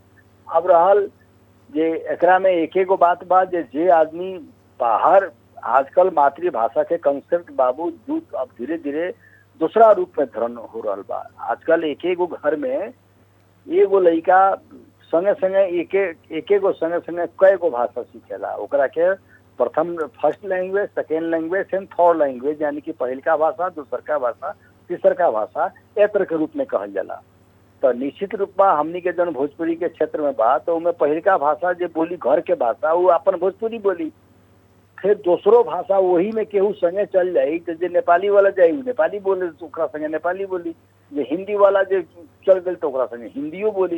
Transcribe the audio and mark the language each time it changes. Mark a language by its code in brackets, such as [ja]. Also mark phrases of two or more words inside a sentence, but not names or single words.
[bho] अब रहल जे एकरा में एक एगो बात बा जे आदमी बाहर आजकल मातृभाषा के कंसेप्ट बाबू अब धीरे धीरे दूसरा रूप में धरण हो रहा बा। आजकल एक एगो घर में एगो लड़का संगे संगे एक एगो संगे संगे कई गो भाषा सीखेला। ओकरा के प्रथम [en] first language, second language and third language, [bho] यानी कि पहिलका भाषा, दूसरका भाषा, तीसरका भाषा ए तरह के रूप में कहल जाला। तो निश्चित रूप में हमनी के जन भोजपुरी के क्षेत्र में बा, तो उनमें पहिलका भाषा जो बोली घर के भाषा, वो अपन भोजपुरी बोली। फिर दूसरो भाषा वही में केहू संगे चल जाई, तो जे नेपाली वाला जाई नेपाली बोले तो ओकरा संगे नेपाली बोली, जे हिंदी वाला जे चल गई तो ओकरा संगे हिंदियो बोली।